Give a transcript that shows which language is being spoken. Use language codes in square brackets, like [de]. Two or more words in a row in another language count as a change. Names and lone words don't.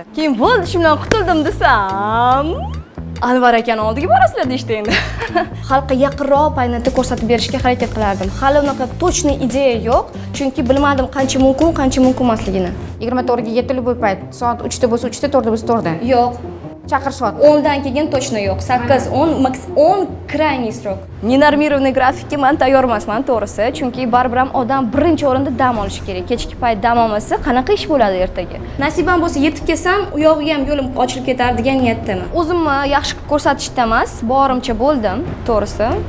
[uz] Keyin bo'ldi, shundan qutuldim desam, Anvar akani oldiga borasizlar deyishdi endi. Xalqqa yaqinroq paynetni ko'rsatib berishga harakat qilardim. Hali unaqa точный ideya yo'q, chunki bilmadim qancha mumkin emasligini. 24 ga 7 bo'y payt, soat 3 ta bo'lsa 3 ta, 4 ta bo'lsa 4 ta. Yo'q. Chaqirishot. 10 dan keyin точно yo'q. 8, 10, [ru] max 10 крайний срок. [uz] Nenormirованный grafikka men tayyor emasman to'g'risi, chunki baribir ham odam birinchi o'rinda dam olishi kerak. Kechki payt dam olmasa, qanaqa ish bo'ladi ertaga? Nasibam bo'lsa yetib kelsam, u yog'iga ham yo'lim ochilib ketar degan niyatdaman. O'zimni yaxshi qilib ko'rsatishda emas, borimcha bo'ldim, to'g'risi.